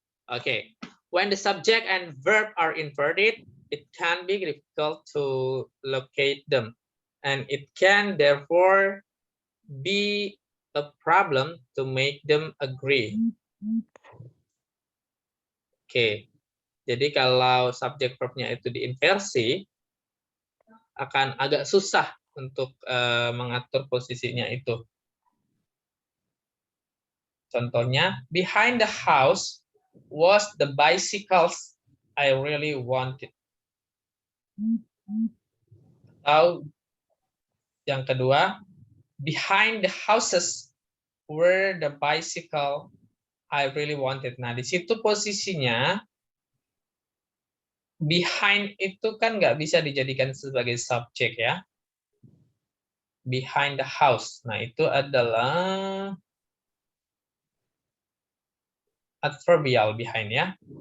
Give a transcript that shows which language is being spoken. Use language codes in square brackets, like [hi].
[en] Okay, when the subject and verb are inverted, it can be difficult to locate them, and it can therefore be a problem to make them agree. [id] Oke, jadi kalau subjek verbnya itu diinversi, akan agak susah untuk mengatur posisinya itu. Contohnya, [en] behind the house was the bicycles I really wanted. [id] Atau yang kedua, [en] behind the houses were the bicycle I really wanted. [id] Nah, di situ posisinya behind itu kan nggak bisa dijadikan sebagai subjek ya. [en] Behind the house. [id] Nah, itu adalah [en] adverbial behind ya.